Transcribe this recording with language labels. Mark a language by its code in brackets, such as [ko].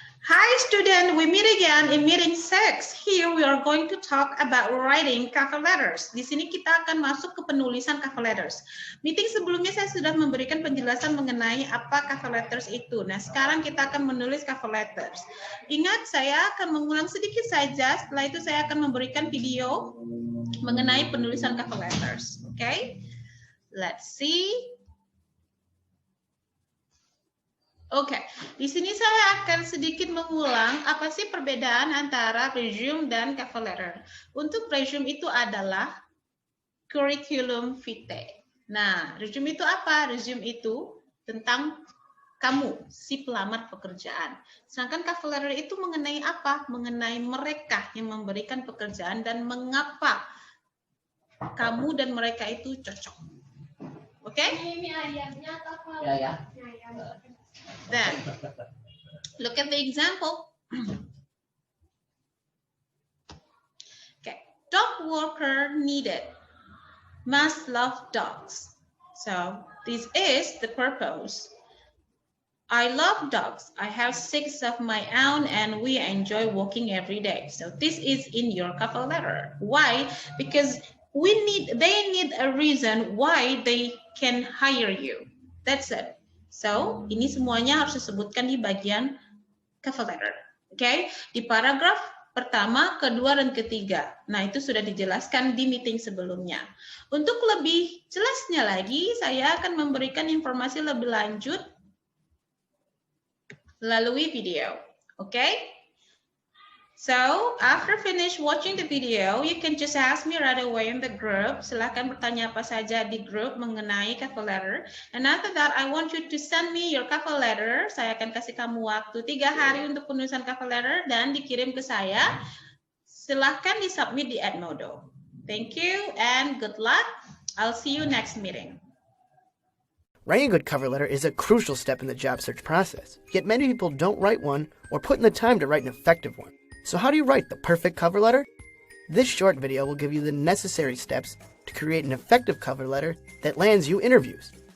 [en] Hi student, we meet again in meeting 6. Here we are going to talk about writing cover letters. [id] Di sini kita akan masuk ke penulisan cover letters. Meeting sebelumnya saya sudah memberikan penjelasan mengenai apa cover letters itu. Nah, sekarang kita akan menulis cover letters. Ingat, saya akan mengulang sedikit saja, setelah itu saya akan memberikan video mengenai penulisan cover letters. [en] Okay? Let's see. [id] Oke, di sini saya akan sedikit mengulang apa sih perbedaan antara resume dan cover letter. Untuk resume itu adalah curriculum vitae. Nah, resume itu apa? Resume itu tentang kamu, si pelamar pekerjaan. Sedangkan cover letter itu mengenai apa? Mengenai mereka yang memberikan pekerjaan dan mengapa kamu dan mereka itu cocok. Oke? Ini ayamnya atau Ya. [en] Then, look at the example. Okay, dog walker needed. Must love dogs. So, this is the purpose. I love dogs. I have 6 of my own and we enjoy walking every day. So, this is in your cover letter. Why? Because they need a reason why they can hire you. That's it. [id] So, ini semuanya harus disebutkan di bagian cover letter. Oke, di paragraf pertama, kedua, dan ketiga. Nah, itu sudah dijelaskan di meeting sebelumnya. Untuk lebih jelasnya lagi, saya akan memberikan informasi lebih lanjut melalui video. Oke? [en] So, after finish watching the video, you can just ask me right away in the group. [id] Silahkan bertanya apa saja di grup mengenai cover letter. [en] And after that, I want you to send me your cover letter. [id] Saya akan kasih kamu waktu 3 hari untuk penulisan cover letter dan dikirim ke saya. Silahkan di-submit di Edmodo. [en] Thank you and good luck. I'll see you next meeting. Writing a good cover letter is a crucial step in the job search process, yet many people don't write one or put in the time to write an effective one. So how do you write the perfect cover letter? This short video will give you the necessary steps to create an effective cover letter that lands you interviews.